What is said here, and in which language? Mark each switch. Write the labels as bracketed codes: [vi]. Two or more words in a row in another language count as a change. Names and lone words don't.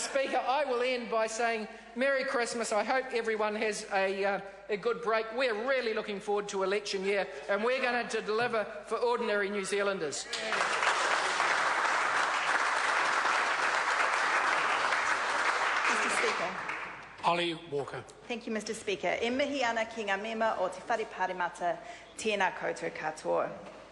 [en] Speaker, I will end by saying Merry Christmas. I hope everyone has a good break. We're really looking forward to election year, and we're going to deliver for ordinary New Zealanders. Mr. Speaker. Ollie Walker. Thank you, Mr. Speaker. [mi] E mihi ana ki ngā mema o te whare pāremata, tēnā koutou katoa.